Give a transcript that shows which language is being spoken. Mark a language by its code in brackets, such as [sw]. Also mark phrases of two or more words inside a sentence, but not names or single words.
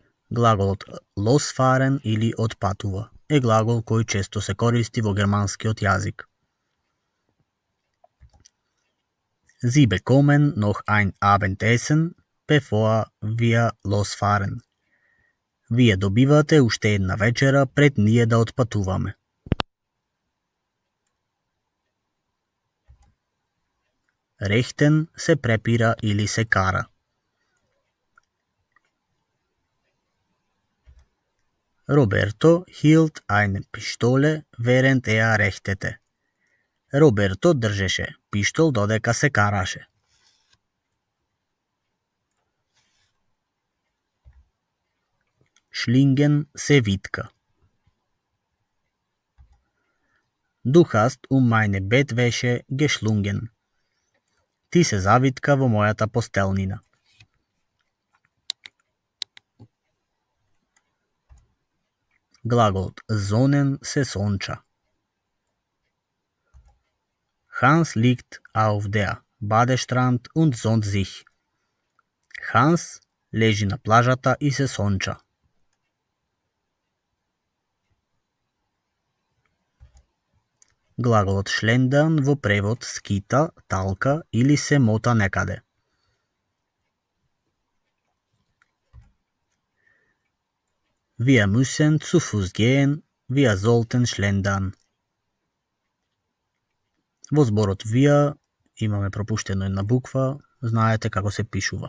[mk] Глаголот losfahren или отпатува е глагол кој често се користи во германскиот јазик. [de] Sie bekommen noch ein Abendessen, bevor wir losfahren. [mk] Вие добивате уште една вечера пред ние да отпатуваме. Rechten се препира или се кара. [de] Roberto hielt eine Pistole während er rechtete. [mk] Роберто држеше пиштол додека се караше. Schlingen се витка. [de] Du hast meine Bettwäsche geschlungen. [mk] Ти се завитка во мојата постелнина. Глаголот sonnen се сонча. [de] Hans liegt auf der Badestrand und sonnt sich. [mk] Hans лежи на плажата и се сонча. Глаголот schlendern во превод скита, талка или се мота некаде. [de] Wir müssen zu Fuß gehen, wir sollten schlendern. [mk] Во зборот wir имаме пропуштено една буква, знаете како се пишува.